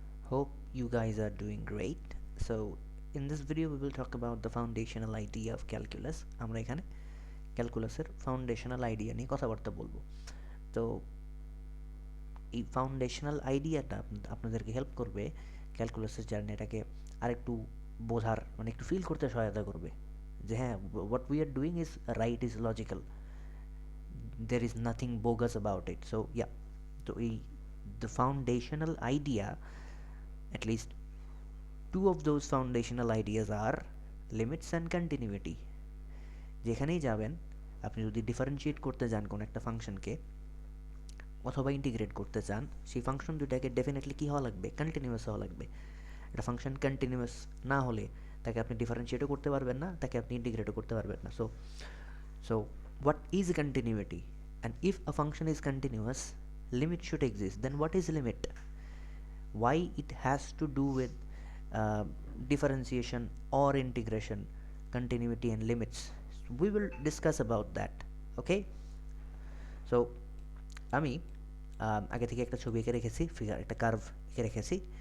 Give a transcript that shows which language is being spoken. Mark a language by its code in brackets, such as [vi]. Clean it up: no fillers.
[en] Hope you guys are doing great. So, in this video, we will talk about the foundational idea of calculus. [bn] আমরা এখানে ক্যালকুলাসের foundational idea নিয়ে কথাবার্তা বলবো। তো এই ফাউন্ডেশনাল আইডিয়াটা আপনাদেরকে হেল্প করবে ক্যালকুলাসের জার্নিটাকে আরেকটু বোঝার মানে একটু ফিল করতে সহায়তা করবে যে হ্যাঁ, [en] What we are doing is right, is logical, there is nothing bogus about it. So yeah, so the foundational idea, at least two of those foundational ideas are limits and continuity. [bn] যেখানেই যাবেন আপনি যদি differentiate করতে যান কোন একটা ফাংশনকে অথবা ইন্টিগ্রেট করতে চান, সেই ফাংশন দুটাকে ডেফিনেটলি কী হওয়া লাগবে? কন্টিনিউয়াস হওয়া লাগবে। একটা ফাংশন কন্টিনিউয়াস না হলে তাকে আপনি ডিফারেন্সিয়েটও করতে পারবেন না, তাকে আপনি ইন্টিগ্রেটও করতে পারবেন না। [en] So what is continuity? And if a function is continuous, limit should exist. Then what is limit? Why it has to do with differentiation or integration, continuity and limits? We will discuss about that. Okay? [bn] So আমি আগে থেকে একটা ছবি এঁকে রেখেছি, figure একটা curve এঁকে রেখেছি।